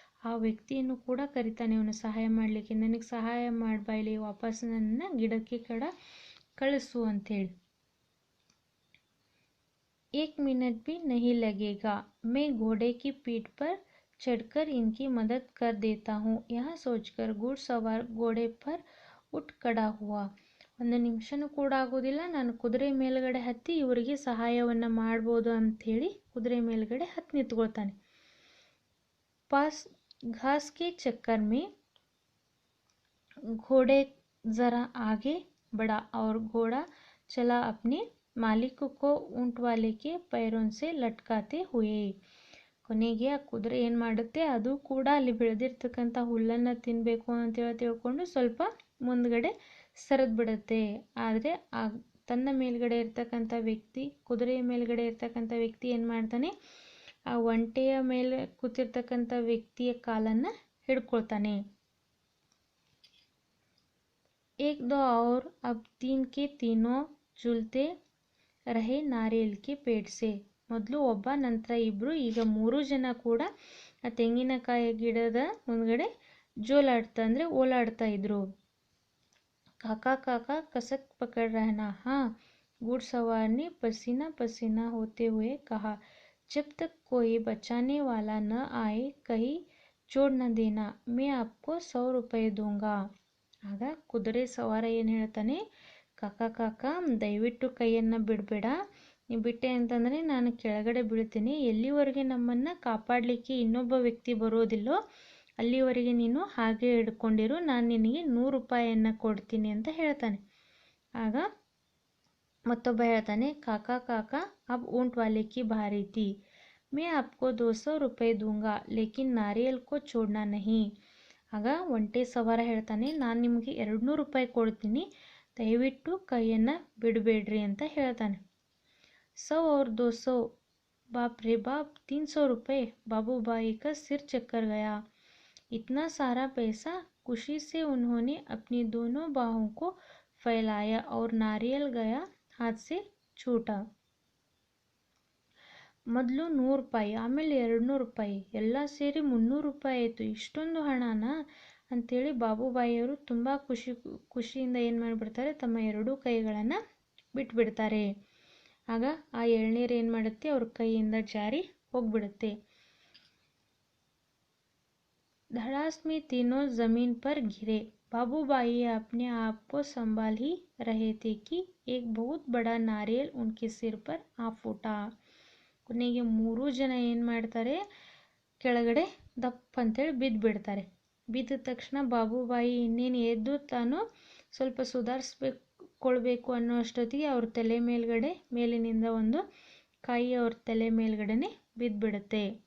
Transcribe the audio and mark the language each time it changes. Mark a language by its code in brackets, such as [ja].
[kn] ಆ ವ್ಯಕ್ತಿಯನ್ನು ಕೂಡ ಕರಿತಾನೆ ಅವನು ಸಹಾಯ ಮಾಡಲಿಕ್ಕೆ, ನನಗೆ ಸಹಾಯ ಮಾಡಬಾಯಿಲಿ, ವಾಪಸ್ ನನ್ನ ಗಿಡಕ್ಕೆ ಕಳಿಸು ಅಂಥೇಳಿ. [hi] एक मिनट भी नहीं लगेगा, मैं घोड़े की पीठ पर चढ़कर इनकी मदद कर देता हूँ. यह सोचकर घुड़सवार घोड़े पर उठ खड़ा हुआ. [kn] ಒಂದು ನಿಮಿಷನೂ ಕೂಡ ಆಗೋದಿಲ್ಲ, ನಾನು ಕುದುರೆ ಮೇಲ್ಗಡೆ ಹತ್ತಿ ಇವರಿಗೆ ಸಹಾಯವನ್ನು ಮಾಡ್ಬೋದು ಅಂಥೇಳಿ ಕುದುರೆ ಮೇಲ್ಗಡೆ ಹತ್ತಿ ನಿಂತ್ಕೊಳ್ತಾನೆ. [hi] पास घास के चक्कर में घोड़े जरा आगे बढ़ा और घोड़ा चला अपने मालिक को ऊंट वाले के पैरों से लटकाते हुए. [kn] ಕೊನೆಗೆ ಆ ಕುದುರೆ ಏನು ಮಾಡುತ್ತೆ, ಅದು ಕೂಡ ಅಲ್ಲಿ ಬೆಳೆದಿರ್ತಕ್ಕಂಥ ಹುಲ್ಲನ್ನು ತಿನ್ನಬೇಕು ಅಂತೇಳಿ ತಿಳ್ಕೊಂಡು ಸ್ವಲ್ಪ ಮುಂದ್ಗಡೆ ಸರಿದು ಬಿಡುತ್ತೆ. ಆದರೆ ಆ ತನ್ನ ಮೇಲ್ಗಡೆ ಇರ್ತಕ್ಕಂಥ ವ್ಯಕ್ತಿ, ಕುದುರೆಯ ಮೇಲ್ಗಡೆ ಇರ್ತಕ್ಕಂಥ ವ್ಯಕ್ತಿ ಏನು ಮಾಡ್ತಾನೆ, ಆ ಒಂಟೆಯ ಮೇಲೆ ಕೂತಿರ್ತಕ್ಕಂಥ ವ್ಯಕ್ತಿಯ ಕಾಲನ್ನು ಹಿಡ್ಕೊಳ್ತಾನೆ. [hi] एक दो और अब तीन के तीनों झूलते रहे नारियल के पेड़ से. [kn] ಮೊದಲು ಒಬ್ಬ, ನಂತರ ಇಬ್ಬರು, ಈಗ 3 ಜನ ಕೂಡ ಆ ತೆಂಗಿನಕಾಯಿ ಗಿಡದ ಮುಂದ್ಗಡೆ ಜೋಲಾಡ್ತಾ ಅಂದರೆ ಓಲಾಡ್ತಾ ಇದ್ರು. [hi] काका काका कसक पकड़ रहना. हाँ, घुड़सवार ने पसीना पसीना होते हुए कहा. जब तक कोई बचाने वाला न आए कहीं छोड़ न देना, मैं आपको 100 रुपये दूंगा. [kn] ಆಗ ಕುದುರೆ ಸವಾರ ಏನು ಹೇಳ್ತಾನೆ, ಕಾಕ ಕಾಕ ದಯವಿಟ್ಟು ಕೈಯನ್ನು ಬಿಡಬೇಡ, ನೀವು ಬಿಟ್ಟೆ ಅಂತಂದರೆ ನಾನು ಕೆಳಗಡೆ ಬೀಳ್ತೀನಿ, ಎಲ್ಲಿವರೆಗೆ ನಮ್ಮನ್ನು ಕಾಪಾಡಲಿಕ್ಕೆ ಇನ್ನೊಬ್ಬ ವ್ಯಕ್ತಿ ಬರೋದಿಲ್ಲೋ ಅಲ್ಲಿವರೆಗೆ ನೀನು ಹಾಗೆ ಹಿಡ್ಕೊಂಡಿರು, ನಾನು ನಿನಗೆ 100 ರೂಪಾಯಿಯನ್ನು ಕೊಡ್ತೀನಿ ಅಂತ ಹೇಳ್ತಾನೆ. ಆಗ ಮತ್ತೊಬ್ಬ ಹೇಳ್ತಾನೆ, ಕಾಕಾ ಕಾಕಾ [hi] अब ऊंट वाले की बारी थी, मैं आपको 200 रुपये दूंगा लेकिन नारियल को छोड़ना नहीं. [kn] ಆಗ ಒಂಟೆ ಸವಾರ ಹೇಳ್ತಾನೆ, ನಾನು ನಿಮಗೆ 200 ರೂಪಾಯಿ ಕೊಡ್ತೀನಿ, ದಯವಿಟ್ಟು ಕೈಯನ್ನು ಬಿಡಬೇಡ್ರಿ ಅಂತ ಹೇಳ್ತಾನೆ. [hi] 100 और 200, बाप रे बाप 300 रुपये. बाबूबाई का सिर चक्कर गया. इतना सारा पैसा. खुशी से उन्होंने अपनी दोनों बाहों को फैलाया और नारियल गया हाथ से छूटा. [kn] ಮೊದಲು 100 ರೂಪಾಯಿ, ಆಮೇಲೆ 200 ರೂಪಾಯಿ, ಎಲ್ಲ ಸೇರಿ 300 ರೂಪಾಯಿ ಆಯಿತು. ಇಷ್ಟೊಂದು ಹಣನ ಅಂಥೇಳಿ ಬಾಬುಬಾಯಿಯವರು ತುಂಬ ಖುಷಿಯಿಂದ ಏನು ಮಾಡಿಬಿಡ್ತಾರೆ, ತಮ್ಮ 2 ಕೈಗಳನ್ನು ಬಿಟ್ಬಿಡ್ತಾರೆ. ಆಗ ಆ ಎಳ್ನೀರು ಏನು ಮಾಡುತ್ತೆ, ಅವ್ರ ಕೈಯಿಂದ ಜಾರಿ ಹೋಗ್ಬಿಡುತ್ತೆ. [hi] धड़ास में तीनों जमीन पर गिरे. बाबूबाई अपने आप को संभाल ही रहे थे कि एक बहुत बड़ा नारियल उनके सिर पर आ फूटा. [kn] ಕೊನೆಗೆ 3 ಜನ ಏನು ಮಾಡ್ತಾರೆ, ಕೆಳಗಡೆ ದಪ್ಪ ಅಂತೇಳಿ ಬಿದ್ದುಬಿಡ್ತಾರೆ. ಬಿದ್ದ ತಕ್ಷಣ ಬಾಬುಬಾಯಿ ಇನ್ನೇನು ಎದ್ದು ತಾನು ಸ್ವಲ್ಪ ಸುಧಾರಿಸ್ಕೊಳ್ಬೇಕು ಅನ್ನೋ ಅಷ್ಟೊತ್ತಿಗೆ ಅವ್ರ ತಲೆ ಮೇಲ್ಗಡೆ ಮೇಲಿನಿಂದ ಒಂದು ಕಾಯಿ ಅವ್ರ ತಲೆ ಮೇಲ್ಗಡೆನೆ ಬಿದ್ದುಬಿಡುತ್ತೆ.